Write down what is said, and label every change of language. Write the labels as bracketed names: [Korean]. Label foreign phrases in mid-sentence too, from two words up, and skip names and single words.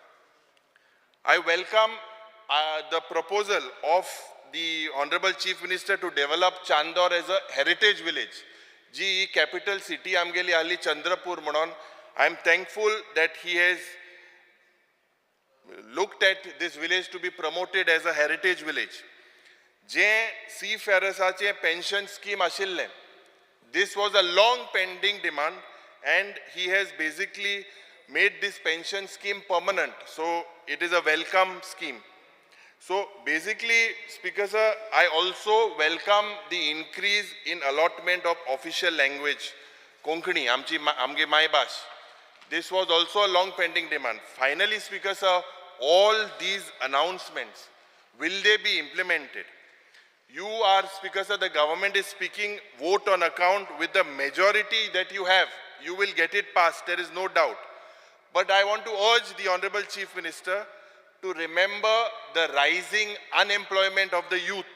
[English] I welcome the proposal of the Honorable Chief Minister to develop Chandor as a heritage village. [Konkani] GE [English] capital city [Konkani] amgeli ali Chandrapur Manon. [English] I am thankful that he has looked at this village to be promoted as a heritage village. [Konkani] Je seafarersache [English] pension scheme [Konkani] ashille. [English] This was a long pending demand and he has basically made this pension scheme permanent. So it is a welcome scheme. So basically, Speaker Sir, I also welcome the increase in allotment of official language. [Konkani] Konkani, amge mai bhash. [English] This was also a long pending demand. Finally, Speaker Sir, all these announcements, will they be implemented? You are, Speaker Sir, the government is speaking vote on account with the majority that you have. you will get it passed, there is no doubt. But I want to urge the Honorable Chief Minister to remember the rising unemployment of the youth.